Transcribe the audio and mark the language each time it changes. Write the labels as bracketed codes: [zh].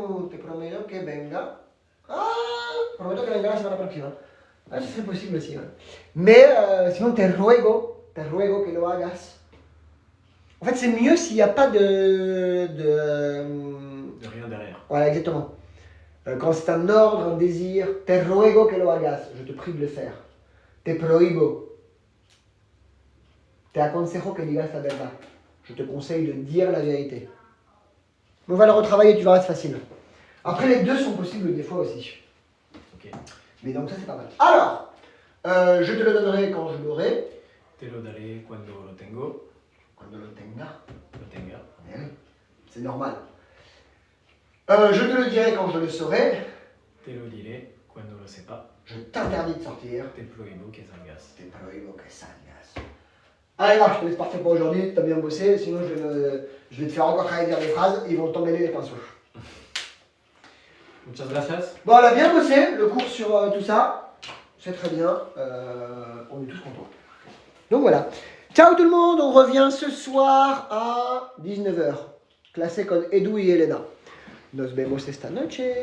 [es] Te prometo que venga. Ah, prometo que venga la semana próxima. [fr] Ah, ça serait possible aussi. Ouais. Mais sinon, [es] te ruego que lo hagas. [fr] En fait, c'est mieux s'il n'y a pas de De rien derrière. Voilà, exactement. Quand c'est un ordre, un désir, [es] te ruego que lo hagas, [fr] je te prie de le faire. [es] Te prohibo. Te aconsejo que digas la verdad. [fr] Je te conseille de dire la vérité. On va le retravailler, tu verras, c'est facile. Après, les deux sont possibles des fois aussi. Ok. Mais donc ça, c'est pas mal. Alors, je te le donnerai quand je l'aurai. [es] Te lo daré cuando lo tengo. Cuando lo tenga. Lo tenga. [fr] Eh oui, c'est normal. Je te le dirai quand je le saurai. [es] Te lo diré cuando lo sepa. [fr] Je t'interdis de sortir. [es] Te prohibo que salgas. Te prohibo que salgas. [fr] Allez là, je te laisse partir pour aujourd'hui, t'as bien bossé, sinon je vais te faire encore travailler dire des phrases, ils vont t'emmêler les pinceaux. [es] Muchas gracias. [fr] Bon, on a bien bossé, le cours sur tout ça, c'est très bien, on est tous contents. Donc voilà. Ciao tout le monde, on revient ce soir à 19h. [es] Classé con Edu et Elena. Nos vemos esta noche.